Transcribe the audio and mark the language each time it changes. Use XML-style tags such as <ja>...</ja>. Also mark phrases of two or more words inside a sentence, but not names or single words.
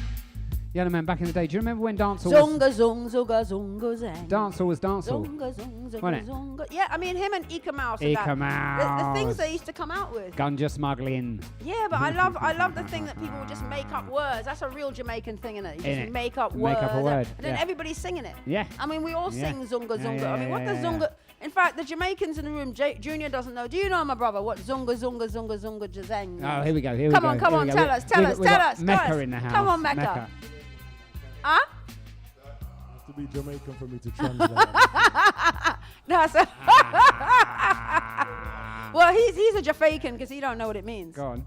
<en>Yellow Man back in the day. Do you remember when dancehall was... Zunga, zung, zunga, zunga, zang. Dancehall was dancehall. Zunga, zung, zunga, Wasn't it? zunga. Yeah, I mean, him and Ika Mouse. Ika The Mouse. things they used to come out with. Ganja smuggling. Yeah, but I love the thing that people would just make up words. That's a real Jamaican thing, isn't it? You just Innit? make up Make words. up a word, And then yeah. everybody's singing it. Yeah. I mean, we all Yeah. sing zunga, Yeah, zunga. yeah, I mean, what yeah, does yeah. zunga... In fact, the Jamaicans in the room, Junior doesn't know. Do you know, my brother, what zunga, zunga, zunga, zunga, jazang means? Oh, here we go. Come on, Here we go. tell us, tell us. We got Mecca in the house. Come on, Mecca. Huh? To be Jamaican for me to translate. That's well, he's a Jamaican because he don't know what it means. Go on.</en>